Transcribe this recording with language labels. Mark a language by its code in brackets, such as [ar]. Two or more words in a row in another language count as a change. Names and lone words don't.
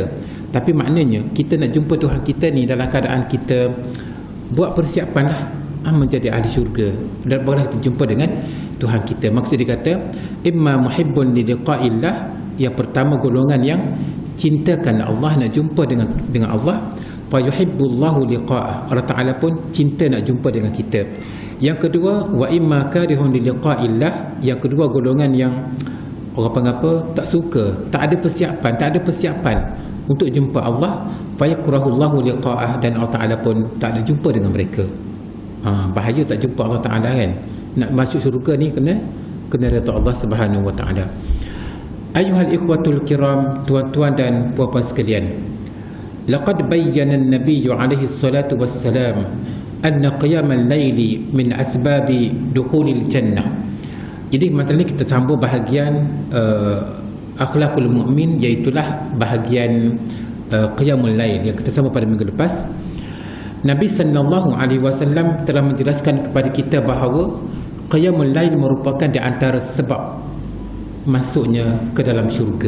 [ms] Tapi maknanya kita nak jumpa Tuhan kita ni dalam keadaan kita buat persiapan lah menjadi ahli syurga dan barulah kita jumpa dengan Tuhan kita. Maksud dia kata [ar] إما محب للقاء الله, [ms] yang pertama golongan yang cintakan Allah, nak jumpa dengan Allah, [ar] فيحب الله لقاءه, الله تعالى [ms] pun cinta nak jumpa dengan kita. Yang kedua [ar] وإما كاره للقاء الله, [ms] yang kedua golongan yang orang panggil tak suka, tak ada persiapan untuk jumpa Allah, [ar] فيكره الله لقاءه, [ms] dan [ar] الله تعالى [ms] pun tak nak jumpa dengan mereka. Bahaya tak jumpa [ar] الله تعالى [ms] kan. Nak masuk syurga ni kena redha [ar] الله سبحانه وتعالى. أيها الإخوة الكرام, [ms] tuan-tuan dan puan-puan sekalian, [ar] لقد بين النبي عليه الصلاة والسلام أن قيام الليل من أسباب دخول الجنة. [ms] Jadi masalah ni kita sambung bahagian [ar] أخلاق المؤمن, [ms] iaitu bahagian [ar] قيام الليل [ms] yang kita sambung pada minggu lepas. Nabi [ar] صلى الله عليه وسلم [ms] telah menjelaskan kepada kita bahawa [ar] قيام الليل [ms] merupakan di antara sebab masuknya ke dalam syurga.